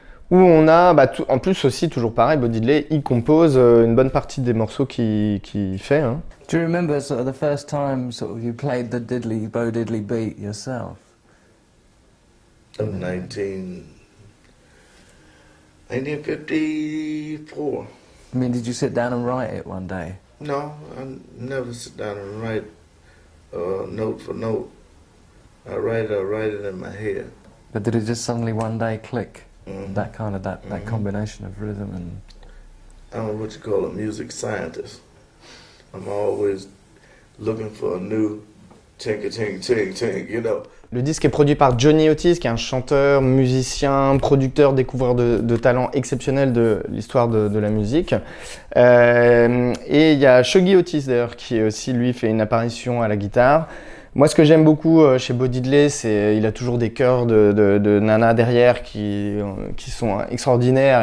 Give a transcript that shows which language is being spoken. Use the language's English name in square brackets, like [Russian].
[French] Où on a, en plus aussi, toujours pareil, Bo Diddley, il compose une bonne partie des morceaux qu'il fait. Hein. [English] Do you remember sort of the first time you played the Bo Diddley beat yourself? 1954. I mean, did you sit down and write it one day? No, I never sit down and write note for note. I write it in my head. But did it just suddenly one day click? Mm-hmm. That combination of rhythm and... I'm what you call a music scientist. I'm always looking for a new ting ting ting ting, you know. [French] Le disque est produit par Johnny Otis, qui est un chanteur, musicien, producteur, découvreur de talents exceptionnels de l'histoire de la musique. Et il y a Shuggy Otis d'ailleurs, qui aussi lui fait une apparition à la guitare. Moi, ce que j'aime beaucoup chez Bo Diddley, c'est qu'il a toujours des chœurs de nana derrière qui sont extraordinaires.